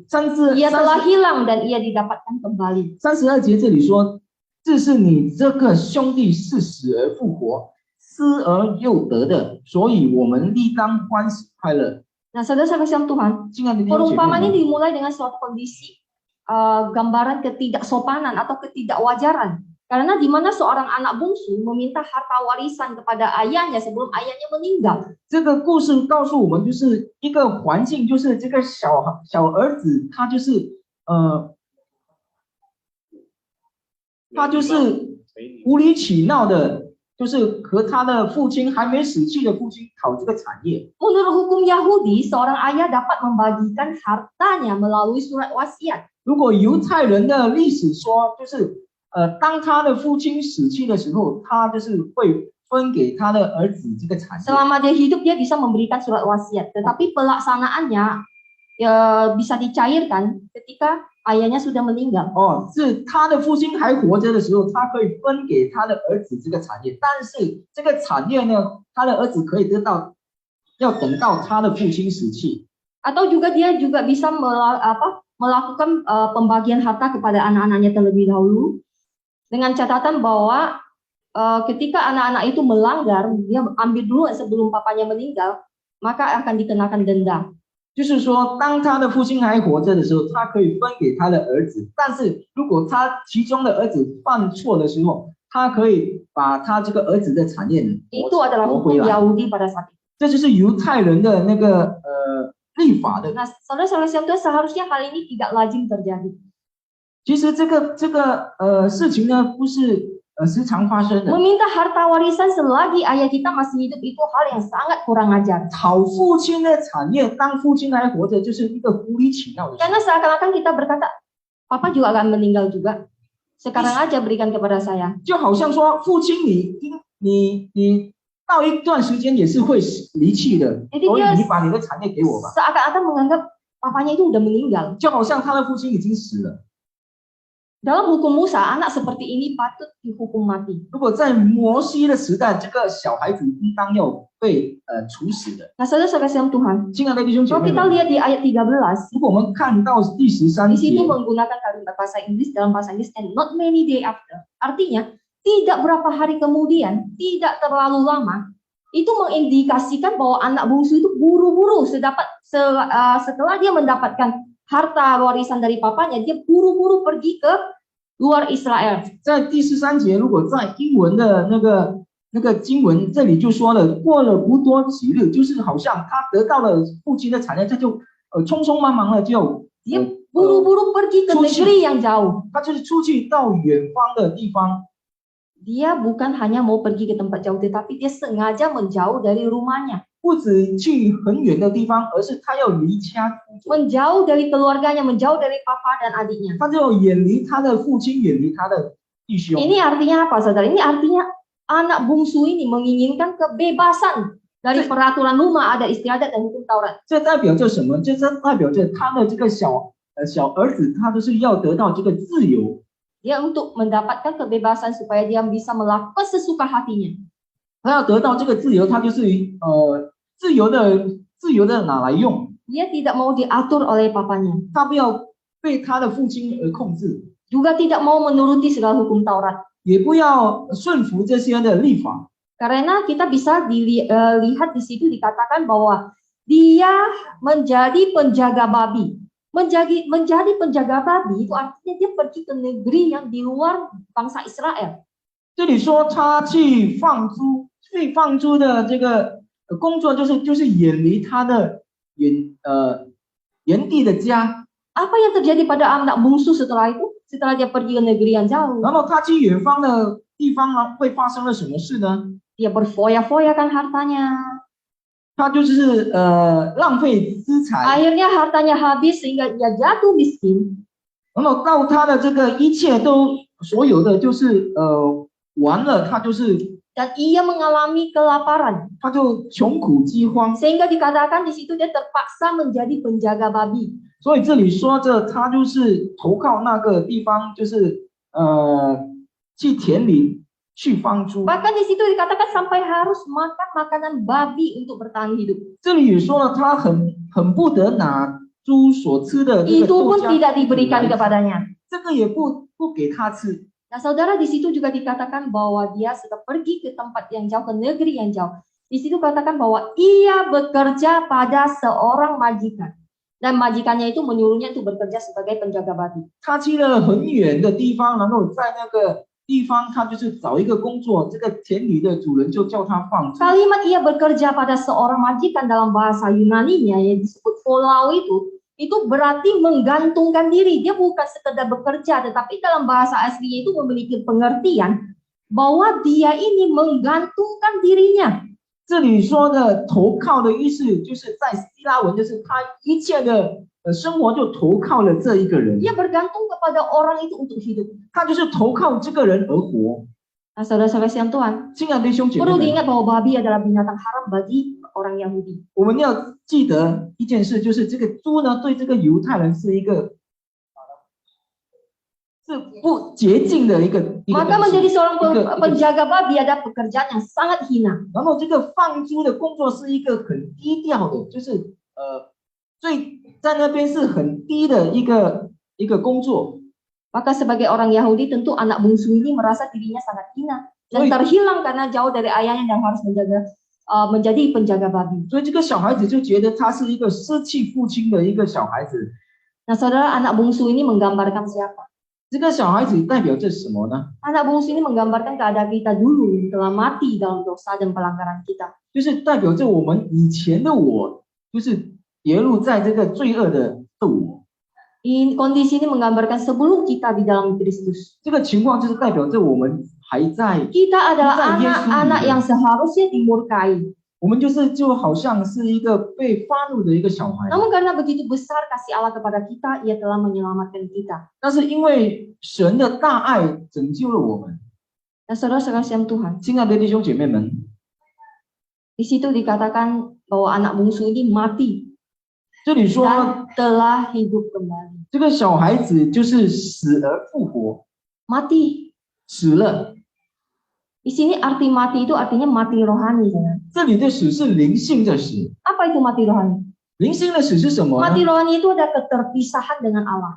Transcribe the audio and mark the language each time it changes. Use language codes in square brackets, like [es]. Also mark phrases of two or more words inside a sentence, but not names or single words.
[zh] 32 [id] Ia telah hilang dan ia didapatkan kembali. [zh] 节这里说，这是你这个兄弟是死而复活，失而又得的，所以我们理当欢喜快乐。 [id] Nah, saudara-saudara yang Tuhan, [zh] 亲爱的弟兄姐 [id] perumpamaan [zh] 妹 [id] ini dimulai dengan suatu kondisi gambaran ketidaksopanan atau ketidakwajaran. Karena di mana seorang anak bungsu meminta harta warisan kepada ayahnya sebelum ayahnya meninggal. [zh] 这个故事告诉我们，就是一个环境，就是这个小儿子，他就是无理取闹的，就是和他的父亲还没死去的父亲讨这个产业。 [id] Menurut hukum Yahudi, seorang ayah dapat membagikan hartanya melalui surat wasiat. [zh] 如果犹太人的历史说，就是当他的父亲死去的时候，他就是会分给他的儿子这个产业。 [id] Selama dia hidup, dia bisa memberikan surat wasiat. Tetapi pelaksanaannya bisa dicairkan ketika ayahnya sudah meninggal. [zh] 是他的父亲还活着的时候，他可以分给他的儿子这个产业，但是这个产业呢，他的儿子可以得到，要等到他的父亲死去。 [id] Atau juga dia juga bisa melakukan pembagian harta kepada anak-anaknya terlebih dahulu dengan catatan bahwa ketika anak-anak itu melanggar, dia ambil dulu sebelum papanya meninggal, maka akan dikenakan denda. [zh] 就是说，当他的父亲还活着的时候，他可以分给他的儿子；但是如果他其中的儿子犯错的时候，他可以把他这个儿子的产业 [id] Itu adalah [zh] 夺回 [id] hukum [zh] 来。 [id] Yahudi pada saat itu. [zh] 这就是犹太人的那个立法的。 [id] Nah, saudara-saudara yang Tuhan, seharusnya hal ini tidak lazim terjadi. [zh] 其实这个事情呢，不是时常发生的。 [id] Meminta harta warisan selagi ayah kita masih hidup itu hal yang sangat kurang ajar. [zh] 讨父亲的产业，当父亲还活着，就是一个无理取闹的事。 [id] Karena seakan-akan kita berkata, Papa juga akan meninggal juga. Sekarang aja berikan kepada saya. [zh] 就好像说，父亲你到一段时间也是会离去的，所以你把你的产业给我吧。 [id] Seakan-akan menganggap papanya itu udah meninggal. [zh] 就好像他的父亲已经死了。 [id] Dalam hukum Musa, anak seperti ini patut dihukum mati. [zh] 如果在摩西的时代，这个小孩子应当要被处死的。 [id] Nah, saudara-saudara yang Tuhan, [zh] 亲爱的弟兄姐 [id] kalau [zh] 妹 [id] kita [zh] 们， [id] lihat di ayat 13, [zh] 如果我们看到第13 [id] di situ [zh] 节， [id] menggunakan kalimat bahasa Inggris dalam bahasa Inggris [en] and not many day after. [id] Artinya, tidak berapa hari kemudian, tidak terlalu lama, itu mengindikasikan bahwa anak bungsu itu buru-buru setelah dia mendapatkan harta warisan dari papanya, dia buru-buru pergi ke luar Israel. [zh] 在第13节，如果在英文的那个经文这里就说了，过了不多几日，就是好像他得到了父亲的产业，他就匆匆忙忙的就 [id] Dia buru-buru pergi ke negeri yang jauh. [zh] 他就是出去到远方的地方。 [id] Dia bukan hanya mau pergi ke tempat jauh, tetapi dia sengaja menjauh dari rumahnya. [zh] 不止去很远的地方，而是他要离家出走， [id] Menjauh dari keluarganya, menjauh dari papa dan adiknya. [zh] 他就要远离他的父亲，远离他的弟兄。 [id] Ini artinya apa, saudara? Ini artinya anak bungsu ini menginginkan kebebasan dari peraturan rumah adat istiadat dan hukum Taurat. [zh] 这代表着什么？这代表着他的这个小儿子，他就是要得到这个自由。 [id] Dia untuk mendapatkan kebebasan supaya dia bisa melakukan sesuka hatinya. [zh] 他要得到这个自由，他就是自由的拿来用， [id] Dia tidak mau diatur oleh papanya. [zh] 他不要被他的父亲而控制， [id] Juga tidak mau menuruti segala hukum Taurat. [zh] 也不要顺服这些的立法。 [id] Karena kita bisa lihat di situ dikatakan bahwa dia menjadi penjaga babi. Menjadi penjaga babi itu artinya dia pergi ke negeri yang di luar bangsa Israel. [zh] 这里说他去放猪的这个工作，就是远离他的原地的家。 [id] Apa yang terjadi pada anak bungsu setelah itu? Setelah dia pergi ke negeri yang jauh, [zh] 然后他去远方的地方呢，会发生了什么事呢？ [id] dia berfoya-foyakan hartanya. [zh] 他就是浪费资财， [id] Akhirnya hartanya habis sehingga dia jatuh miskin. [zh] 然后到他的这个一切都所有的就是完了，他就是 [id] Dan ia mengalami kelaparan. [zh] 他就穷苦饥荒。 [id] Sehingga dikatakan di situ dia terpaksa menjadi penjaga babi. [zh] 所以这里说着他就是投靠那个地方，就是去田里去放猪。 [id] Bahkan di situ dikatakan sampai harus makan makanan babi untuk bertahan hidup. [zh] 这里也说了，他很不得拿猪所吃的这个 [id] Itu [zh] 豆 [id] pun [zh] 浆 [id] tidak diberikan kepadanya. [zh] 这个也不给他吃。 [id] Nah, saudara, di situ juga dikatakan bahwa dia sudah pergi ke tempat yang jauh, ke negeri yang jauh. Di situ katakan bahwa ia bekerja pada seorang majikan. Dan majikannya itu menyuruhnya untuk bekerja sebagai penjaga babi. [zh] 他去了很远的地方，然后在那个地方，他就是找一个工作，这个田里的主人就叫他放猪。 [id] Kalimat ia bekerja pada seorang majikan dalam bahasa Yunani-nya yang disebut folao itu berarti menggantungkan diri. Dia bukan sekedar bekerja, tetapi dalam bahasa aslinya itu memiliki pengertian bahwa dia ini menggantungkan dirinya. [zh] 这里说的投靠的意思，就是在希腊文，就是他一切的生活就投靠了这一个人， [id] Dia bergantung kepada orang itu untuk hidup. [zh] 他就是投靠这个人而活。 [id] Nah, saudara-saudara yang Tuhan, [zh] 亲爱的弟兄姐妹 [id] perlu [zh] 们， [id] diingat bahwa babi adalah binatang haram bagi orang Yahudi. [zh] 我们要记得一件事，就是这个猪呢，对这个犹太人是一个是不洁净的一个 [id] Maka [zh] 东西 [id] menjadi seorang Ike. penjaga babi ada pekerjaan yang sangat hina. [zh] 然后这个放猪的工作是一个很低调的，就是在那边是很低的一个工作。 [id] Maka sebagai orang Yahudi tentu anak bungsu ini merasa dirinya sangat hina dan terhilang karena jauh dari ayahnya dan harus menjadi penjaga babi. [zh] 所以这个小孩子就觉得他是一个失去父亲的一个小孩子。 [id] Nah, saudara, anak bungsu ini menggambarkan siapa? [zh] 这个小孩子代表着什么呢？ [id] Anak bungsu ini menggambarkan keadaan kita dulu telah mati dalam dosa dan pelanggaran kita. [zh] 就是代表着我们以前的我，就是跌入在这个罪恶的我。 [id] Kondisi ini menggambarkan sebelum kita di dalam Kristus. [zh] 这个情况就是代表着我们还在， [id] Kita adalah Bukan Yesus. anak-anak yang seharusnya dimurkai. [zh] 我们就好像是一个被发怒的一个小孩。 [id] Namun karena begitu besar kasih Allah kepada kita, Ia telah menyelamatkan kita. [zh] 但是因为神的大爱拯救了我们， [id] Dan saudara sekalian Tuhan, [zh] 亲爱的弟兄姐妹们， [id] di situ dikatakan bahwa anak bungsu ini mati [zh] 这里说 [id] dan telah hidup kembali. [zh] 这个小孩子就是死而复活， [id] Mati. [zh] 死了。 [id] Di sini arti mati itu artinya mati rohani. Saudara. [zh] 这里的死是灵性的死， [id] Apa itu mati rohani? [zh] 灵性的死是什么 [id] Mati [zh] 呢？ [id] rohani itu ada keterpisahan dengan Allah.